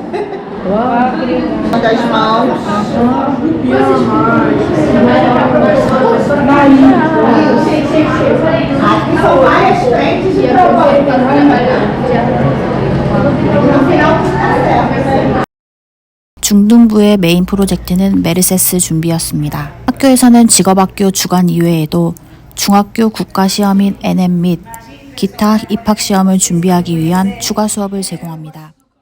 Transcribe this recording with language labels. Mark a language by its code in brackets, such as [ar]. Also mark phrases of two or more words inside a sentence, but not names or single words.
[pt] Das mãos. Aqui são várias frentes de trabalho. No final tudo certo. [ko] 중등부의 메인 프로젝트는 메르세스 준비였습니다. 학교에서는 직업학교 주간 이외에도 중학교 국가시험인 NM 및 기타 입학시험을 준비하기 위한 추가 수업을 제공합니다.